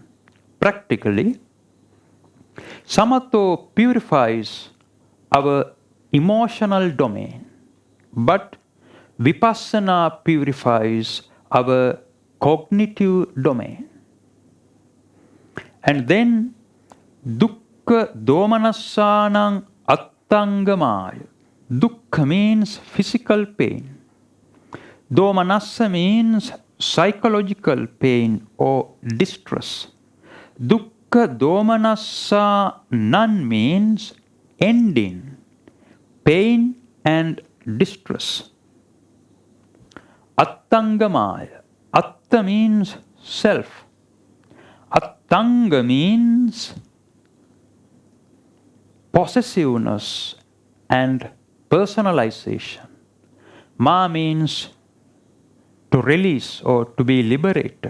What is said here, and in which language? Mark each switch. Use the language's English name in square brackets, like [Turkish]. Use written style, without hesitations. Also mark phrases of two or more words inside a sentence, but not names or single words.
[English] Practically, samatha purifies our emotional domain, but Vipassana purifies our cognitive domain. And then [Pali] dukkha domanassanang attangamaya. [English] Dukkha means physical pain. Domanassa means psychological pain or distress. [Pali] Dukkha domanassa nan [English] means ending pain and distress. Attangamaya. Atta means self. Attanga means possessiveness and personalization. Ma means to release or to be liberated.